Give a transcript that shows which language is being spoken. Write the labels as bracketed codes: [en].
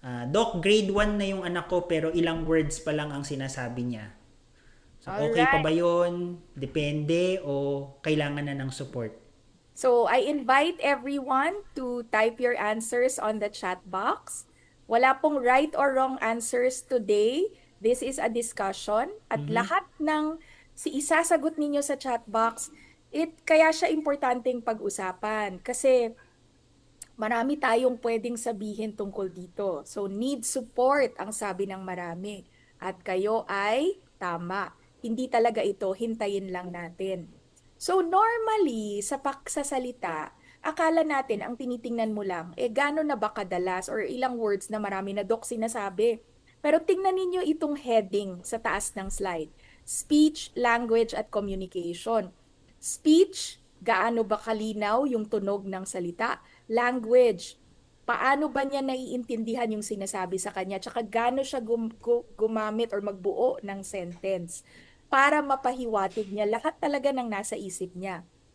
[tl] Doc, grade 1 na yung anak ko pero ilang words pa lang ang sinasabi niya. So, okay pa [en] Alright. [tl] ba yun? Depende o kailangan na ng support? [en] So, I invite everyone to type your answers on the chat box. [tl] Wala pong [en] right or wrong answers today. This is a discussion. [tl] At Mhm. lahat ng isasagot ninyo sa chat box, kaya siya importanteng pag-usapan. Kasi marami tayong pwedeng sabihin tungkol dito. So, [en] need support [tl] ang sabi ng marami. At kayo ay tama. Hindi talaga ito, hintayin lang natin. So, normally, sa pagsasalita, akala natin, ang tinitingnan mo lang, gano'n na ba kadalas or ilang words na marami na Doc sinasabi. Pero tingnan ninyo itong heading sa taas ng slide. [en] Speech, language, at communication. [tl] Speech, gaano ba kalinaw yung tunog ng salita? Language, paano ba niya naiintindihan yung sinasabi sa kanya? Tsaka gaano siya gumamit or magbuo ng sentence para mapahiwatig niya lahat talaga ng nasa isip niya.